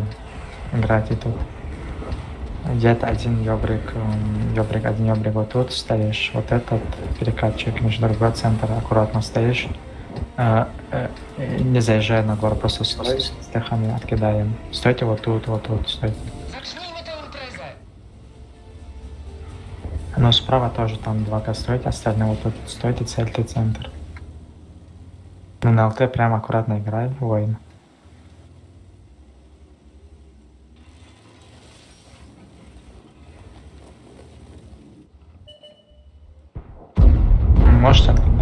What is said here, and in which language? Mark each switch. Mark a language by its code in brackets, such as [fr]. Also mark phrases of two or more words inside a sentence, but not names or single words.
[ru] Играйте тут. Дед один ёбрик, один ёбрик вот тут стоишь. Вот этот перекатчик, между другой центр, аккуратно стоишь. Не заезжай на двор, просто с техами откидаем. Стойте вот тут, стойте. [pl] Zacznijmy tę imprezę. [ru] Ну, справа тоже там 2К стойте, остальные вот тут стойте, цельте центр. Ну, на ЛТ прям аккуратно играй, воин. Можете откидать?